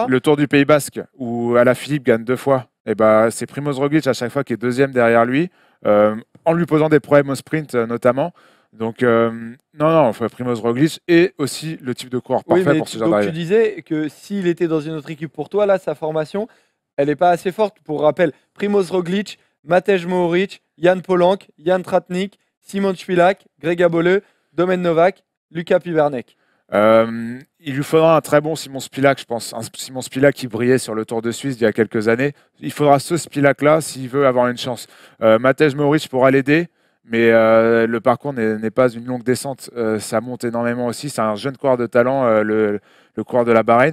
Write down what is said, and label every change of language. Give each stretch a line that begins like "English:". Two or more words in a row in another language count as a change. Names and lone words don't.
French: Le Tour du Pays Basque, où Alaphilippe gagne 2 fois, et ben, c'est Primoz Roglic à chaque fois qui est deuxième derrière lui, en lui posant des problèmes au sprint notamment. Donc, non, Primoz Roglic est aussi le type de coureur oui, parfait mais pour ce genre donc tu d'arrivée. disais que s'il était dans une autre équipe pour toi, là, sa formation, elle n'est pas assez forte. Pour rappel, Primoz Roglic, Matej Mohoric, Jan Polanc, Jan Tratnik, Simon Špilak, Greg Abole, Domen Novak, Luka Pibernek. Il lui faudra un très bon Simon Spilak, je pense. Un Simon Spilak qui brillait sur le Tour de Suisse il y a quelques années. Il faudra ce Spilak-là s'il veut avoir une chance. Matej Mohoric pourra l'aider, mais le parcours n'est pas une longue descente. Ça monte énormément aussi. C'est un jeune coureur de talent, le coureur de la Bahreïn.